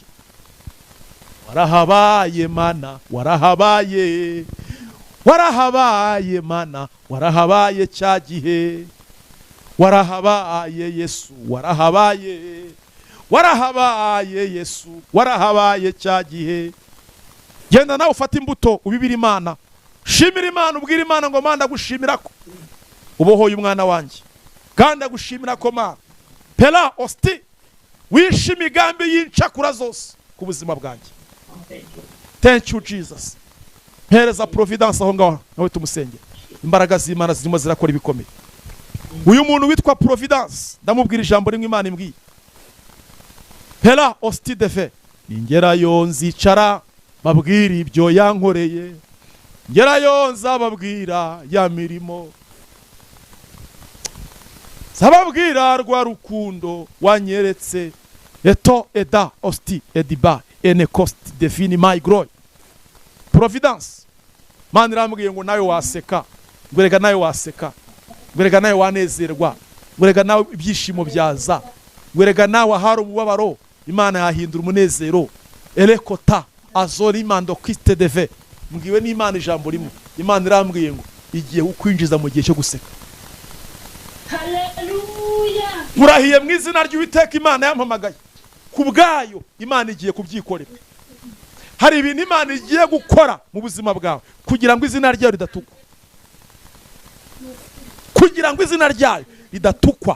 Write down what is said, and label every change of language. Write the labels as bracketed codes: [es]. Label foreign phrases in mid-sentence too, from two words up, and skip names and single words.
[rw] Warahabaye Mana, warahabaye, warahabaye Mana, warahabaye cya gihe, warahabaye Yesu, warahabaye, warahabaye Yesu, warahabaye cya gihe. Genda nawe ufata imbuto ubibira Imana, shimira Imana, ubwira Imana ngo Mana ndagushimira ko ubohoye umwana wanjye, kandi ndagushimira ko Mana pela osti wishe imigambi y'incakura zose ku buzima bwanjye. [en] Thank you Jesus. [rw] Mpereza Providence aho ngaho nawe tumusengera. Imbaraga z'Imana zirimo zirakora ibikomeye. Uyu muntu witwa Providence ndamubwira ijambo rimwe Imana imbwiye. Pela osti defe. Ningerayo nzicara babwira ibyo yankoreye, ngerayo nzababwira ya mirimo, zababwira rwa rukundo wanyeretse. Eto eda osti ediba ene costi defini my glory. Providence Mana irambwiye ngo nawe waseka, ngwereka nawe waseka, ngwereka nawe wanezerwa, ngwereka nawe ibyishimo byaza, ngwereka nawe ahari umubabaro Imana yahindura umunezero. Elekota azori mando Christe deve. Mbwiwe n'Imana ijambo rimwe. Imana irambwiye ngo igiye ukwinjiza mu gihe cyo guseka. Haleluya. Murahiye mu izina ry'Uwiteka Imana yampamagaye. Kubgayo Imana igiye kubyikorera. hari ibintu Imana igiye gukora mu buzima bwawe kugira ngo izina ryayo ridatukwa, kugira ngo izina ryayo ridatukwa.